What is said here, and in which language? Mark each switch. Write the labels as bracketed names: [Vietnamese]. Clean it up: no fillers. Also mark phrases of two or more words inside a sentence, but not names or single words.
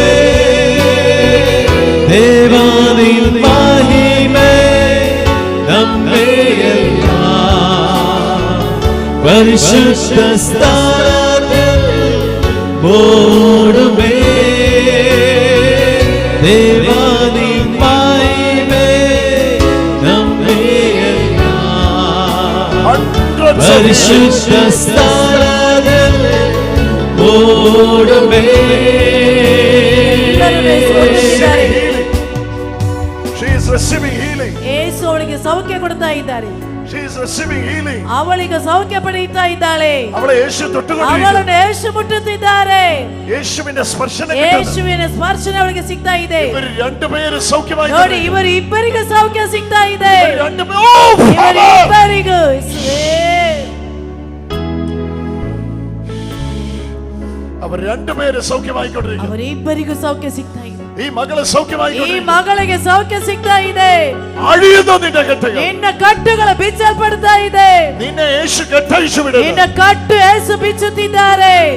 [Malayalam] ദേവാനിൻ മഹിമേ നമ്മെയെല്ലാം പരിശുദ്ധ സ്ഥലത്തിൽ ഓടുമേ ദേവാനിൻ മഹിമേ നമ്മെയെല്ലാം പരിശുദ്ധ സ്ഥലത്തിൽ ഓടുമേ [English] She is receiving healing. [Kannada] ಯೇಸು ಅವಳಿಗೆ ಸೌಖ್ಯ ಕೊಡ್ತಾ ಇದ್ದಾರೆ. [English] She is receiving healing. [Kannada] ಅವಳಿಗೆ ಸೌಖ್ಯ ಪಡೆಯುತ್ತಾ ಇದ್ದಾಳೆ. [Malayalam] അവളെ യേശു തൊട്ടുകൊണ്ടിരിക്കുന്നു. [Kannada] ಅವಳನ್ನು ಯೇಸು ಮುಟ್ಟುತ್ತಿದ್ದಾರೆ. [Malayalam] യേശുവിന്റെ സ്പർശനം [Kannada] ಯೇಸುವಿನ ಸ್ಪರ್ಶನ ಅವಳಿಗೆ ಸಿಗ್ತಾ ಇದೆ. [Malayalam] ഇവർ രണ്ടുപേരും സൗഖ്യമായി. [Kannada] ನೋಡಿ, ಇವರು ಇಬ್ಬರಿಗೂ ಸೌಖ್ಯ ಸಿಗ್ತಾ ಇದೆ. [Malayalam] രണ്ടുപേരും അവർ രണ്ടുപേരും സൗഖ്യമായിക്കൊണ്ടിരിക്കുന്നു. [Kannada] ಅವರಿಬ್ಬರಿಗೂ ಸೌಖ್ಯ ಸಿಗ್ತಾ ಇದೆ. [Malayalam] ഈ മകളെ സൗഖ്യമായി. [Kannada] ಈ ಮಗಳಿಗೆ ಸೌಖ್ಯ ಸಿಗ್ತಾ ಇದೆ. [Malayalam] അഴിയുന്നു നിന്റെ കെട്ടുകൾ. [Kannada] ನಿನ್ನ ಕಟ್ಟುಗಳು ಬಿಚ್ಚಲ್ಪಡ್ತಾ ಇದೆ. [Malayalam] നിന്നെ യേശു കെട്ടഴിച്ചു വിടുന്നു. [Kannada] ನಿನ್ನ ಕಟ್ಟು ಯೇಸು ಬಿಚ್ಚುತ್ತಿದ್ದಾರೆ.